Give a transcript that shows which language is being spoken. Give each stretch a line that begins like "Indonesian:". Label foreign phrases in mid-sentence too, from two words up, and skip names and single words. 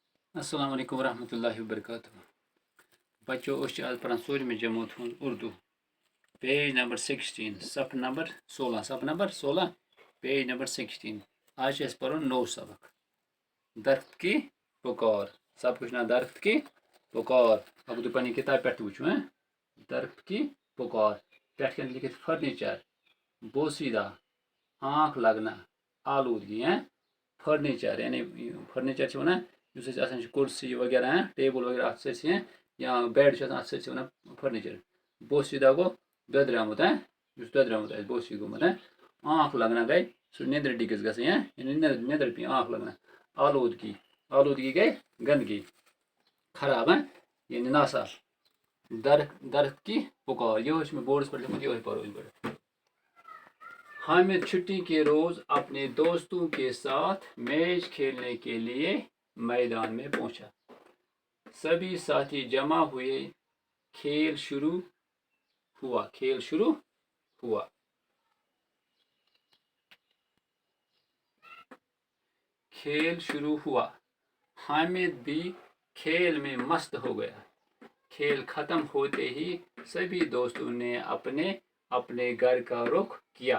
Arabic: السلام علیکم ورحمۃ اللہ وبرکاتہ
Kashmiri: بچو آج پڑھان ژوٗرمہِ جمٲژ ہُنٛد
Urdu: اردو پیج نمبر 16
Kashmiri: صفحہ نمبر 16
English: page number
Kashmiri: 16 آج چھُ اَسہِ پَرُن نوٚو سبق
Urdu: درخت کی پُکار
Kashmiri: سبقُک چھُ ناو درخت
Urdu: کی پُکار
Kashmiri: اگر تُہۍ پنٕنہِ کِتابہِ پٮ۪ٹھ تہِ وٕچھو
Urdu: درخت کی پُکار
Kashmiri: پٮ۪ٹھ کَنۍ لیکھِتھ فرنیچر
Urdu: بوسیدہ آنکھ لگنا آلودگی
Kashmiri: فرنیچر یعنی فرنیچر چھِ وَنان یُس اَسہِ آسان چھُ کُرسی وغیرہ ٹیبٕل وغیرہ اَتھ سٲرسٕے یا بیڈ چھُ آسان اَتھ سٲرسٕے وَنان فرنیچر بوسیدہ گوٚو دۄدریومُت یُس دۄدریومُت آسہِ بوسی گوٚمُت
Urdu: آنکھ لگنا
Kashmiri: گٔے سُہ نیٚندرِ ڈِگِس گژھٕنۍ یعنی نیٚندٕر پی
Urdu: آنکھ لگنا آلودگی
Kashmiri: گٔے گنٛدگی خراب یعنی ناصاف
Urdu: درخت کی پُکار
Kashmiri: یِہوے چھُ مےٚ بورڈس پٮ۪ٹھ لیوٚکھمُت یِہوے پَرو أسۍ گۄڈٕ
Urdu: حامد چھٹی کے روز اپنے دوستوں کے ساتھ میچ کھیلنے کے لیے میدان میں پہنچا سبھی ساتھی جمع ہوئے کھیل شروع ہوا حامد بھی کھیل میں مست ہو گیا کھیل ختم ہوتے ہی سبھی دوستوں نے اپنے اپنے گھر کا رخ کیا